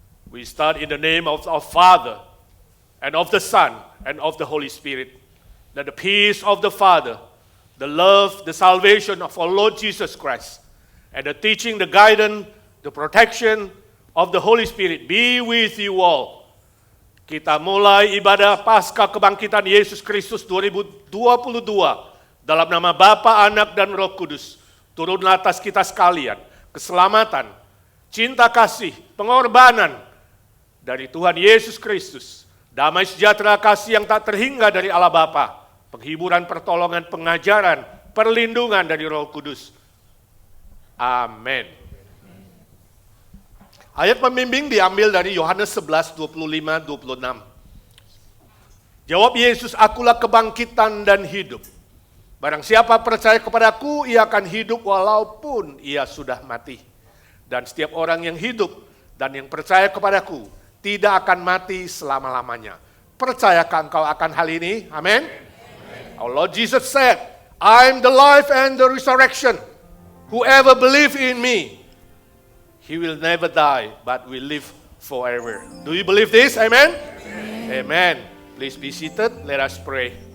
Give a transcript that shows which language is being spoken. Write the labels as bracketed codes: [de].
[en] We start in the name of our Father, and of the Son, and of the Holy Spirit. That the peace of the Father, the love, the salvation of our Lord Jesus Christ, and the teaching, the guidance, the protection of the Holy Spirit be with you all. [id] Kita mulai ibadah Paskah Kebangkitan Yesus Kristus 2022 dalam nama Bapa, Anak, dan Roh Kudus. Turunlah atas kita sekalian keselamatan, cinta kasih, pengorbanan dari Tuhan Yesus Kristus, damai sejahtera kasih yang tak terhingga dari Allah Bapa, penghiburan, pertolongan, pengajaran, perlindungan dari Roh Kudus. Amin. Ayat pembimbing diambil dari Yohanes 11, 25-26. Jawab Yesus, akulah kebangkitan dan hidup. Barang siapa percaya kepadaku, ia akan hidup walaupun ia sudah mati. Dan setiap orang yang hidup dan yang percaya kepadaku tidak akan mati selama-lamanya. Percayakah engkau akan hal ini? Amin. [en] Our Lord Jesus said, I am the life and the resurrection. Whoever believes in me, he will never die, but will live forever. Do you believe this? Amen? Amen. Please be seated. Let us pray.